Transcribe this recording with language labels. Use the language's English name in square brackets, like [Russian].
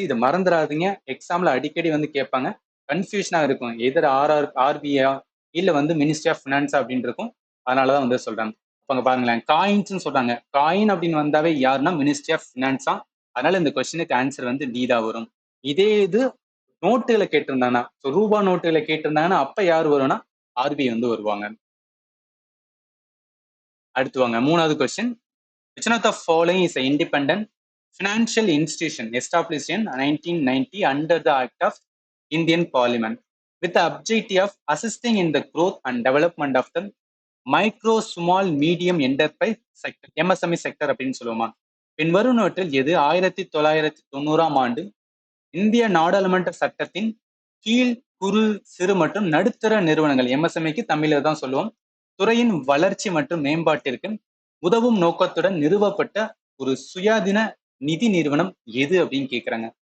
[Tamil] இது மறந்துடாதீங்க, எக்ஸாம்ல அடிக்கடி வந்து கேட்பாங்க, கன்ஃபியூஷனா இருக்கும், எதிர் ஆர்பிஐ இல்ல வந்து மினிஸ்ட்ரி ஆஃப் ஃபினான்ஸ் அப்படின்னு இருக்கும். அதனாலதான் வந்து சொல்றாங்க. அப்ப அங்க பாருங்களேன், காயின்ஸ் சொல்றாங்க, காயின் அப்படின்னு வந்தாவே யாருன்னா மினிஸ்ட்ரி ஆஃப் ஃபினான்ஸா. அதனால இந்த கொஸ்டினுக்கு ஆன்சர் வந்து டி தான் வரும். இதே இது நோட்டுகளை கேட்டிருந்தாங்கன்னா, ரூபா நோட்டுகளை கேட்டிருந்தாங்கன்னா அப்ப யார் வரும்னா ஆர்பிஐ வந்து வருவாங்க. அடுத்து வாங்க 3வது question. [English] Which one of the following is an independent financial institution established in 1990 under the Act of Indian Parliament with the objective of assisting in the growth and development of the micro small medium enterprise sector, MSME sector [Tamil] அப்படின்னு சொல்லுவோமா. பின்வருவனவற்றில் எது 1990ஆம் ஆண்டு இந்திய நாடாளுமன்ற சட்டத்தின் கீழ் குறு சிறு மற்றும் நடுத்தர நிறுவனங்கள், எம்எஸ்எம்இக்கு தமிழ்ல தான் சொல்லுவோம், துறையின் வளர்ச்சி மற்றும் மேம்பாட்டிற்கு உதவும் நோக்கத்துடன் நிறுவப்பட்ட ஒரு சுயாதீன நிதி நிறுவனம் எது அப்படின்னு கேக்குறாங்க.